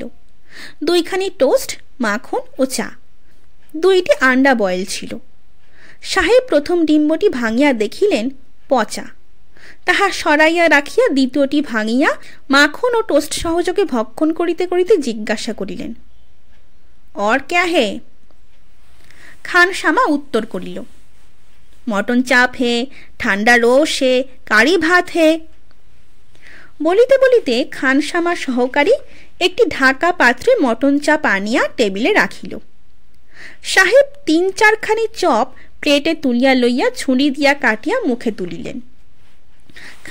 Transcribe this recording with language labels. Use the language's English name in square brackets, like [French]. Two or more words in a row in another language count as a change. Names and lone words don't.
[Bangla] 2খানি টোস্ট, মাখন ও চা। 2টি আন্ডা বয়েল ছিল। সাহেব প্রথম ডিম্বটি ভাঙিয়া দেখিলেন পচা। তাহা সরাইয়া রাখিয়া দ্বিতীয়টি ভাঙিয়া মাখন ও টোস্ট সহযোগে ভক্ষণ করিতে করিতে জিজ্ঞাসা করিলেন, [Hindi] और क्या है? [Bangla] খানসামা উত্তর করিল, [Hindi] मटन चाप है, ठंडा रोस है, करी भात है। [Bangla] বলিতে বলিতে খানসামা সহকারী একটি ঢাকা পাত্রে মটন চাপ আনিয়া টেবিলে রাখিল। সাহেব 3-4 খানি চপ প্লেটে তুলিয়া লইয়া ছুরি দিয়া কাটিয়া মুখে তুলিলেন।